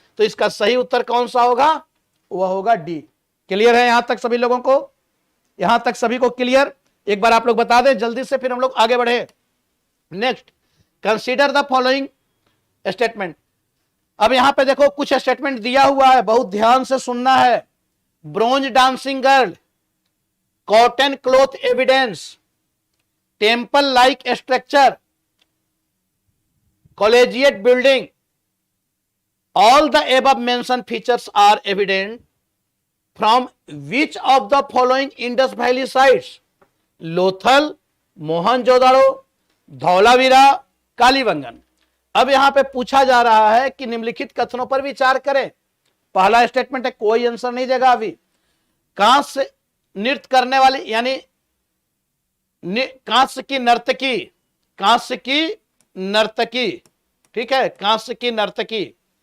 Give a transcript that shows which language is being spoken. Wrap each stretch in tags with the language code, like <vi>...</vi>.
<hi>तो इसका सही उत्तर कौन सा होगा? वह होगा डी। क्लियर है यहां तक सभी लोगों को? यहां तक सभी को क्लियर? एक बार आप लोग बता दें जल्दी से, फिर हम लोग आगे बढ़े।</hi> <en>Next, consider the following statement.</en> <hi>अब यहां पे देखो कुछ स्टेटमेंट दिया हुआ है, बहुत ध्यान से सुनना है।</hi> <en>Bronze dancing girl, cotton cloth evidence, temple like structure, collegiate building, all the above mentioned features are evident from which of the following Indus Valley sites?</en> <hi>Lothal, Mohenjodaro, Dholavira, Kalibangan. अब यहां पे पूछा जा रहा है कि निम्नलिखित कथनों पर विचार करें। पहला स्टेटमेंट है, कोई आंसर नहीं देगा अभी। कांस्य नृत्य करने वाली, यानी कांस्य की नर्तकी, कांस्य की नर्तकी, ठीक है, कांस्य की नर्तकी।</hi>